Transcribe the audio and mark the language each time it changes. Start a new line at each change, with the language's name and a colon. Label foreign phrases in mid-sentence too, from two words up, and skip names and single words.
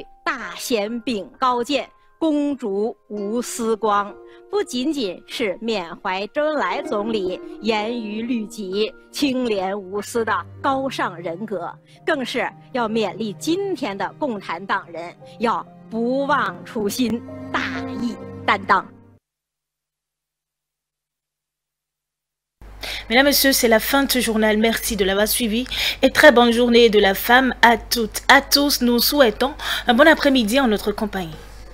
Chinese: 大弦秉高见，公烛无私光，不仅仅是缅怀周恩来总理严于律己、清廉无私的高尚人格，更是要勉励今天的共产党人要不忘初心、大义担当。
French: Mesdames, Messieurs, c'est la fin de ce journal. Merci de l'avoir suivi et très bonne journée de la femme à toutes, à tous. Nous souhaitons un bon après-midi en notre compagnie.